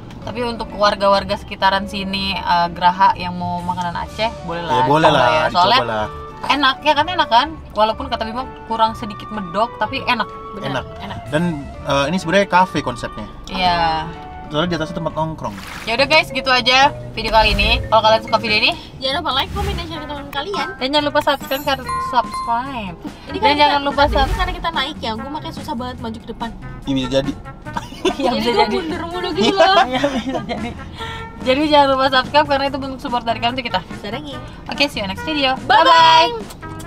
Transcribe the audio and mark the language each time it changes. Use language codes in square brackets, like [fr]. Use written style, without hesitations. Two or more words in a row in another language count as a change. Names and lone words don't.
[id] Tapi untuk warga-warga sekitaran sini Geraha yang mau makanan Aceh, boleh lah. Ya boleh coba lah, ya. dicoba Soalnya lah. enak kan? Walaupun kata Bima kurang sedikit medok, tapi enak. Bener, Enak. Dan ini sebenarnya cafe konsepnya. Iya. Soalnya di atasnya tempat nongkrong. Ya udah guys, gitu aja video kali ini. Kalau kalian suka video ini, [en] Jangan lupa like, comment, [id] dan share ke teman kalian. dan jangan lupa subscribe. Ini Dan jangan lupa ini karena kita naik ya, gue makanya susah banget maju ke depan. Ini bisa jadi. Ya, Jadi bisa gue jadi. mundur mulu gitu loh. Ya, bisa jadi. Jadi jangan lupa subscribe karena itu bentuk support dari kalian untuk kita. Sarangin. Oke, [en] see you next video. Bye bye.